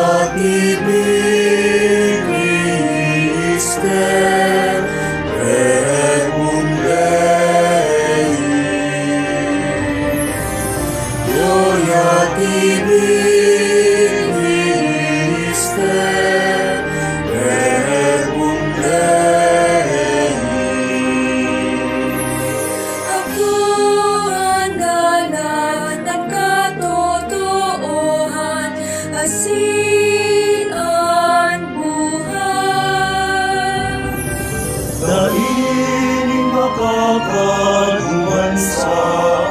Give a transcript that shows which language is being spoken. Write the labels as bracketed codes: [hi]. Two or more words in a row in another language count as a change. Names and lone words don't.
[la] tibi Christe, verbum Dei. Gloria tibi Christe, verbum Dei. [bik] Ako ang dalan ng katotohan, asin ang buhay. Dailing makapagbuwan sa